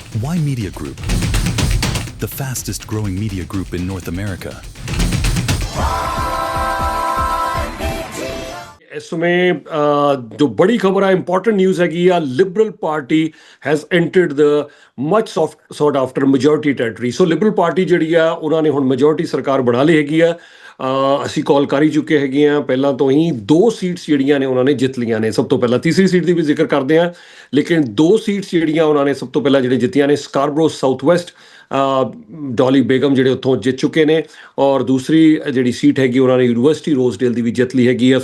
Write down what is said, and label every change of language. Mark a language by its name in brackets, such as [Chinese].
[English] Ymedia Group, the fastest growing media group in North America. [Hindi] इस समय जो बड़ी खबर है, इंपॉर्टेंट न्यूज़ हैगी आ, [English] Liberal party has entered the much sought after majority territory. [Punjabi] So liberal party ਜਿਹੜੀ ਆ ਉਹਨਾਂ ਨੇ ਹੁਣ ਮੈਜੋਰਿਟੀ ਸਰਕਾਰ ਬਣਾ ਲਈ ਹੈਗੀ ਆ। ਅਸੀਂ ਕਾਲ ਕਰ ਹੀ ਚੁੱਕੇ ਹੈਗੇ ਆ, ਪਹਿਲਾਂ ਤੋਂ ਹੀ 2 ਸੀਟਸ ਜਿਹੜੀਆਂ ਨੇ ਉਹਨਾਂ ਨੇ ਜਿੱਤ ਲੀਆਂ ਨੇ। ਸਭ ਤੋਂ ਪਹਿਲਾਂ ਤੀਸਰੀ ਸੀਟ ਦੀ ਵੀ ਜ਼ਿਕਰ ਕਰਦੇ ਆ, ਲੇਕਿਨ 2 ਸੀਟਸ ਜਿਹੜੀਆਂ ਉਹਨਾਂ ਨੇ ਸਭ ਤੋਂ ਪਹਿਲਾਂ ਜਿਹੜੇ ਜਿੱਤੀਆਂ ਨੇ, ਸਕਾਰਬਰੋ ਸਾਊਥ ਵੈਸਟ ਡੋਲੀ ਬੇਗਮ ਜਿਹੜੇ ਉੱਥੋਂ ਜਿੱਤ ਚੁੱਕੇ ਨੇ, ਔਰ ਦੂਸਰੀ ਜਿਹੜੀ ਸੀਟ ਹੈਗੀ ਉਹਨਾਂ ਨੇ ਯੂਨੀਵਰਸਿਟੀ ਰੋਜ਼ਡੇਲ ਦੀ ਵੀ ਜਿੱਤ ਲਈ ਹੈਗੀ ਆ।